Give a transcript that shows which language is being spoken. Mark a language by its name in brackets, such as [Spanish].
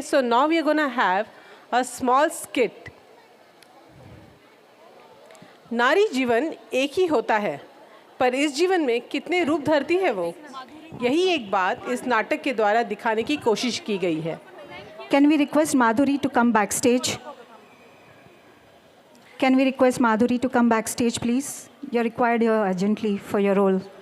[English] So now we are going to have a small skit. [Hindi] नारी जीवन एक ही होता है, पर इस जीवन में कितने रूप धरती है वो, यही एक बात इस नाटक के द्वारा दिखाने की कोशिश की गई है. [English] Can we request Madhuri to come backstage? Can we request Madhuri to come backstage, please? You're required here urgently for your role.